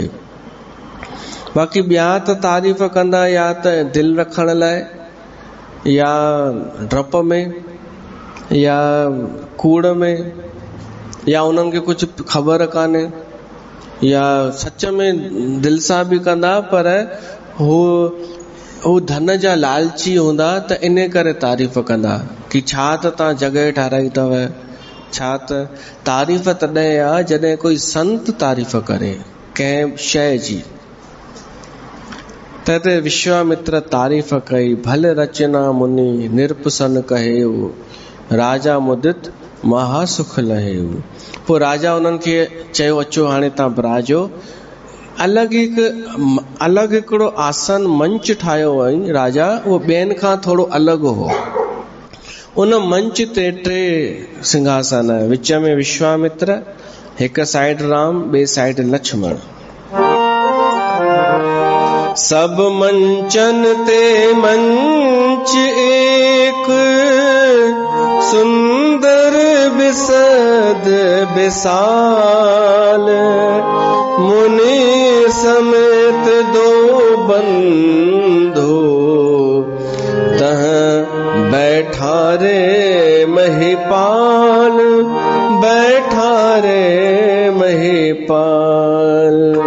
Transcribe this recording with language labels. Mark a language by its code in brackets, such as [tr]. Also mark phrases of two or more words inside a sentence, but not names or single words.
[sd] बाक़ी ॿिया त तारीफ़ कंदा या त दिलि रखण लाइ, या डप में, या कूड़ में, या उन्हनि खे कुझु ख़बर कान्हे, या सच में दिलि सां बि कंदा, पर हू धन जा लालची हूंदा त इन करे तारीफ़ कंदा कि छा त तव्हां जॻह ठाराई अथव। छा त तारीफ़ तॾहिं आहे जॾहिं कोई संत तारीफ़ करे कंहिं शइ जी। तते विश्वामित्र तारीफ़ कई, [awa] भले रचना मुनि नृप सन कहेऊ, राजा मुदित महासुख लहेऊ। [sd] पोइ राजा उन्हनि खे चयो, अचो हाणे तव्हां बिराजो। अलॻि हिकिड़ो आसन मंच ठाहियो हुअईं राजा, उहो ॿियनि खां थोरो अलॻि हो। उन मंच ते 3 सिंहासन, विच में विश्वामित्र, हिक साइड राम, ॿिए साइड लक्ष्मण। [awa] सब मंचन ते मंच एक, सुंदर बिसद विशाल, मुनि समेत 2 बंधु, तह बैठा रे महिपाल, बैठा रे महिपाल।